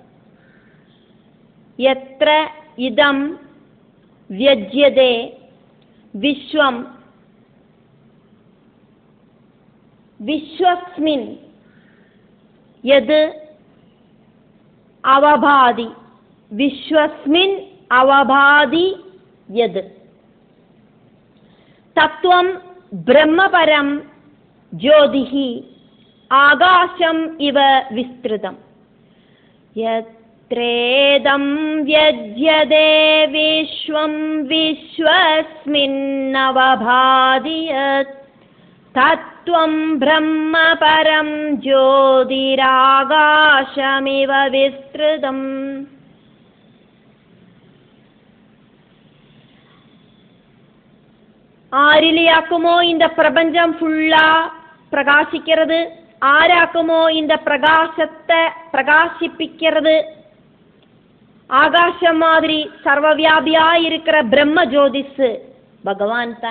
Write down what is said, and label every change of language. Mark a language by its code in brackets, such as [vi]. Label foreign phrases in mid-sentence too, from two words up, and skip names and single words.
[sa] यत्र इदं व्यज्यते विश्वं विश्वस्मिन् यत् अवभाति विश्वस्मिन् अवभाति यत् तत्त्वं ब्रह्मपरं ज्योतिः आकाशम् इव विस्तृतम्. யத் यत्रेदं व्यज्यते विश्वं विश्वस्मिन्नवभाति यत् तत्त्वं ब्रह्म परं ज्योतिराकाशमिव विस्तृतम्. [ta] ஆரிலியாக்குமோ இந்த பிரபஞ்சம் ஃபுல்லா பிரகாசிக்கிறது, ஆராக்குமோ இந்த பிரகாசத்தை பிரகாசிப்பிக்கிறது. ஆகாசம் மாதிரி சர்வவியாபியா இருக்கிற பிரம்ம ஜோதிஷு பகவான் தான்.